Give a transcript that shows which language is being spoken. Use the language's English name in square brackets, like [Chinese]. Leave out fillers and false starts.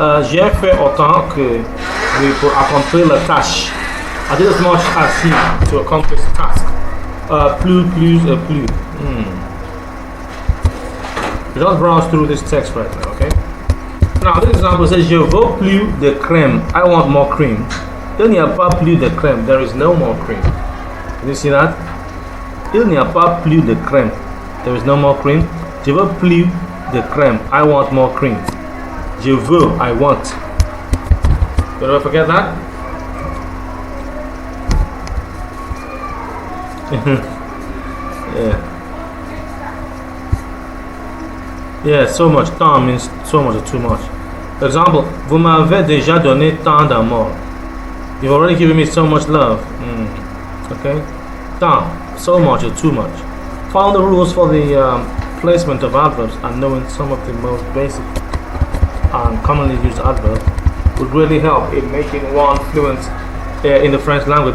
[French] J'ai fait autant que lui pour accomplir la tâche. [English] I did as much as he to accomplish the task. Plus, plus. Just browse through this text right now, okay? Now, this example says, [French] Je veux plus de crème. [English] I want more cream. [French] Il n'y a pas plus de crème. [English] There is no more cream. Did you see that? [French] Il n'y a pas plus de crème. [English] There is no more cream. [French] Je veux plus de crème. [English] I want more cream. [French] Je veux, [English] I want. Did I forget that? Yeah. Yeah, so much. Tant means so much or too much. For example, [French] vous m'avez déjà donné tant d'amour. [English] You've already given me so much love. Okay? Tant, so much or too much. Following the rules for the placement of adverbs and knowing some of the most basic and commonly used adverbs would really help in making one fluent in the French language.